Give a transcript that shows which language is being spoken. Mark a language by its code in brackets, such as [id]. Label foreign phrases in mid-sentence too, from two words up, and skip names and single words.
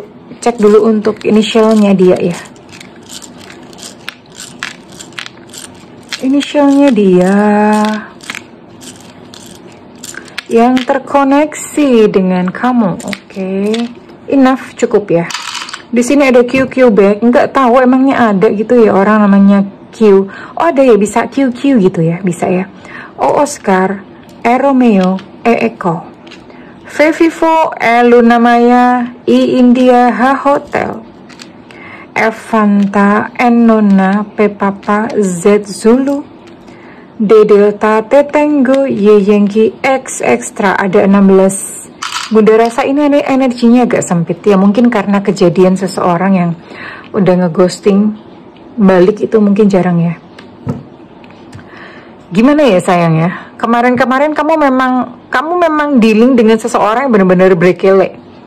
[id] Cek dulu untuk inisialnya dia ya. Inisialnya dia yang terkoneksi dengan kamu. Oke. Enough, cukup ya. Di sini ada QQ back. Nggak tahu emangnya ada gitu ya orang namanya Q. Oh ada ya, bisa QQ gitu ya, bisa ya. O Oscar, E Romeo, E Eko, V Vivo, E Luna Maya, I India, H Hotel, F Fanta, N Nona, P Papa, Z Zulu, D Delta, T Tango, Y Yankee, X Extra. Ada 16. Bunda rasa ini energinya agak sempit ya, mungkin karena kejadian seseorang yang udah ngeghosting balik itu mungkin jarang ya. Gimana ya sayang ya, kemarin-kemarin kamu memang dealing dengan seseorang yang benar-benar berkele.